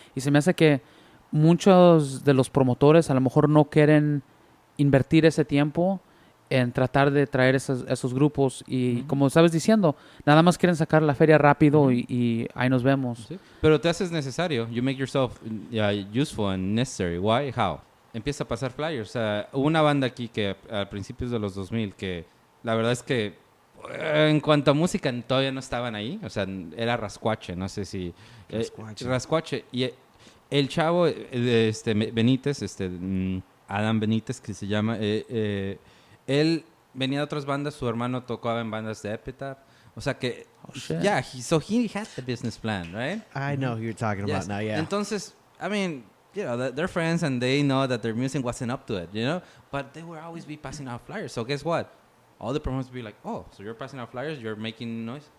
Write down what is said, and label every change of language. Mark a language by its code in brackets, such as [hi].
[es] Y se me hace que muchos de los promotores a lo mejor no quieren invertir ese tiempo en tratar de traer esos grupos y como estabas diciendo, nada más quieren sacar la feria rápido y ahí nos vemos. Sí. Pero te haces necesario. [en] You make yourself useful and necessary. Why? How? [es] Empieza a pasar flyers. Hubo una banda aquí que a principios de los 2000 que la verdad es que en cuanto a música todavía no estaban ahí. O sea, era Rascuache. No sé si... Rascuache. Y el chavo Benítez, Adam Benítez, que se llama... él venía de otras bandas, su hermano tocaba en bandas de Epitaph. O sea que, [en] yeah, so he had the business plan, right? I know who you're talking about now, yeah. Entonces, I mean, you know, they're friends and they know that their music wasn't up to it, you know? But they would always be passing out flyers. So guess what? All the promoters would be like, oh, so you're passing out flyers, you're making noise?